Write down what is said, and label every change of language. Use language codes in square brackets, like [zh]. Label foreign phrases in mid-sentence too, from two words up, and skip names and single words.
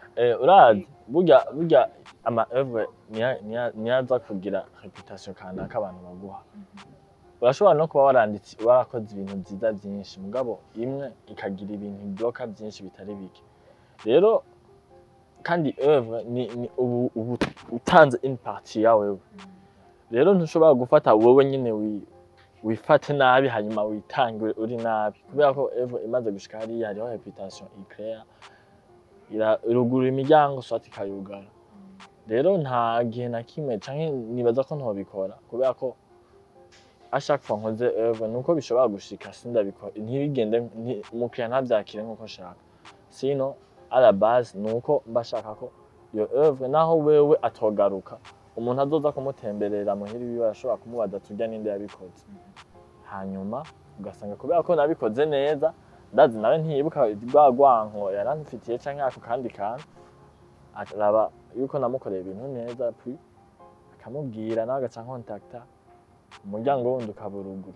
[rn] urazi burya ama œuvre niyaza kugira reputation kanaka abantu baguha urashobora no kuba waranditse warakoze ibintu byiza byinshi mugabo imwe ikagira ibintu bloka byinshi bitari bike rero kandi œuvre ni ubu utanze [fr] une partie [rn] yawe rero ntushobora gufata wowe nyine wifate nabi hanyuma witange uri nabi kubera ko œuvre imaze gushika hari hariho reputation iclaire irugura imiryango soit ikayugara rero nta gihe na kimwe canke nibaza ko ntobikora kubera ko [fr] à chaque fois [rn] nkoze œuvre nuko bishobora gushika sindabikora ntibigende umukiriya ntabyakire nkuko nshaka sino [fr] à la base [rn] nuko mbashaka ko iyo œuvre naho wewe atogaruka umuntu azoza kumutemberera muhiri wiwe arashobora kumubaza tujya ninde yabikoze hanyuma ugasanga kubera ko nabikoze neza ndazi nawe ntiyibuka rwagwanko yaranfitiye canke ako kandi kantu araba yuko namukoreye ibintu neza puis akamubwira nawe agaca contacta umuryango wundi ukaburuguru